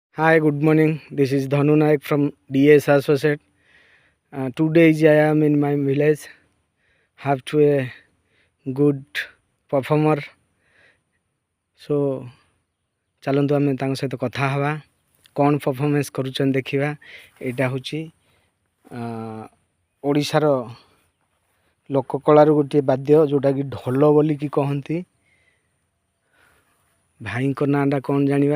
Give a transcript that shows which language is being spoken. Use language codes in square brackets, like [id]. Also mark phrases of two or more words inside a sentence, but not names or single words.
[en] Hi, good morning. This is Dhanu Naik from DS Associate. Today I am in my village. Have to a good performer. [or] So ଚାଲନ୍ତୁ ଆମେ ତାଙ୍କ ସହିତ କଥା ହେବା କ'ଣ ପରଫର୍ମାନ୍ସ କରୁଛନ୍ତି ଦେଖିବା। ଏଇଟା ହେଉଛି ଓଡ଼ିଶାର ଲୋକକଳାର ଗୋଟିଏ ବାଦ୍ୟ ଯେଉଁଟାକି ଢୋଲ ବୋଲିକି କହନ୍ତି। ଭାଇଙ୍କ ନାଁଟା କ'ଣ ଜାଣିବା।